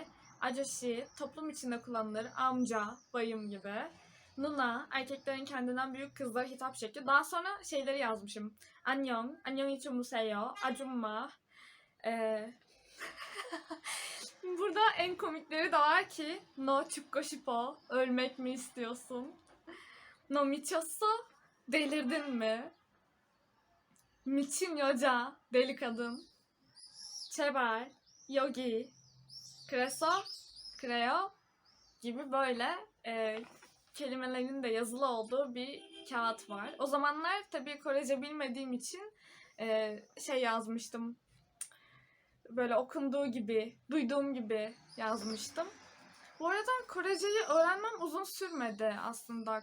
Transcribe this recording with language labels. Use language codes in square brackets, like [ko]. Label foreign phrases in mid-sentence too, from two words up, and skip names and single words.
[tr] Ajoshi, toplum içinde kullanılır. Amca, bayım gibi. Nuna, erkeklerin kendinden büyük kızlara hitap şekli. Daha sonra şeyleri yazmışım. [ko] 안녕, 안녕히 주무세요, 아줌마. [tr] Burada en komikleri de var ki [ko] 너 죽고 싶어, [tr] ölmek mi istiyorsun? [ko] 너 미쳤어, [tr] delirdin mi? [ko] 미친 여자, [tr] deli kadın. [ko] 제발, 여기, 그래서, 그래요 [tr] gibi böyle kelimelerin de yazılı olduğu bir kağıt var. O zamanlar tabii Korece bilmediğim için yazmıştım. Böyle okunduğu gibi, duyduğum gibi yazmıştım. Bu arada Koreceyi öğrenmem uzun sürmedi aslında.